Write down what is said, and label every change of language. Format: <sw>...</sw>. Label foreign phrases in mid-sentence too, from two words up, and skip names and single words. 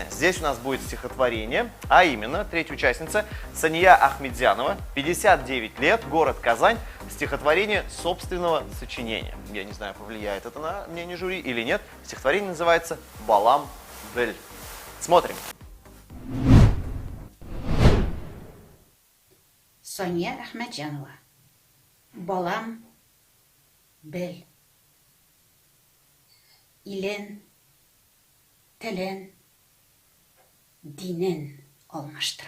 <ru>Здесь у нас будет стихотворение, а именно 3-я участница Сания Ахмедзянова, 59 лет, город Казань, стихотворение собственного сочинения. Я не знаю, повлияет это на мнение жюри или нет. Стихотворение называется «Балам Бель». Смотрим. Сания Ахмедзянова.</ru> <tt>Балам бел. Илен, телен, динен алмаштыра.</tt>